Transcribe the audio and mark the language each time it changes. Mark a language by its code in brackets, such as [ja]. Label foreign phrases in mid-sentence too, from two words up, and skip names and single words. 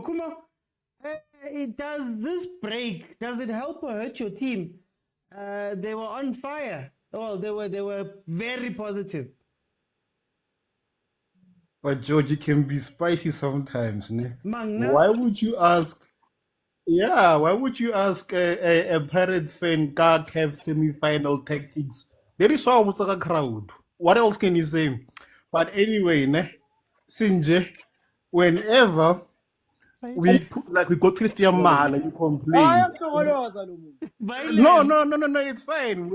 [en] Kuma, does this break, does it help or hurt your team? They were on fire. Well, they were very positive. But George, it can be spicy sometimes, ne? Mangna? Why would you ask? Yeah, why would you ask a Pirates fan ka CAF semi-final tactics? There is so much a crowd. What else can you say? But anyway, ne, Sinje, whenever we go Christian Mahal and you complain. No, it's fine.